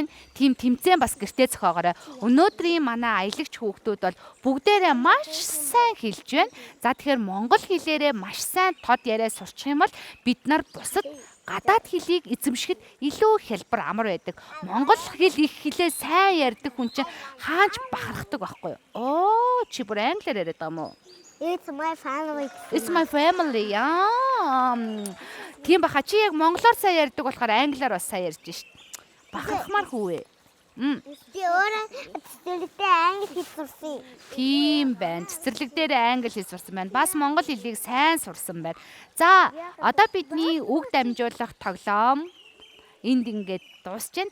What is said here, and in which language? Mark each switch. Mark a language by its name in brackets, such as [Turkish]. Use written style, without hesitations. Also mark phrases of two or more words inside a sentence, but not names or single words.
[Mongolian] Тим тэмцээн бас гэртээ зохиогоорой. Өнөөдрийн манай аялагч хүүхдүүд бол бүгдээрээ маш сайн хэлж байна. За тэгэхээр монгол хэлээрээ маш сайн тод яриа сурчих юм бол бид нар бусад гадаад хэлийг эзэмшихэд илүү хялбар амар байдаг. Монгол хэл их хэлээ сайн ярьдаг хүн чинь хаач бахархдаг байхгүй юу? Оо чи бүр англиар яриад байгаа юм уу? [English] It's my family. It's my family. [Mongolian] Тийм баха чи яг монголоор сайн ярьдаг болохоор англиар бас сайн ярьж шít. Бахархмаар хүү ээ. Би өөрөө цэцэрлэгтэй англи хэл сурсан. Тийм байна. Цэцэрлэг дээр англи хэл сурсан байна. Бас монгол хэлийг сайн сурсан байна. За, одоо бидний үг дамжуулах тоглоом энд ингээд дуусж байна.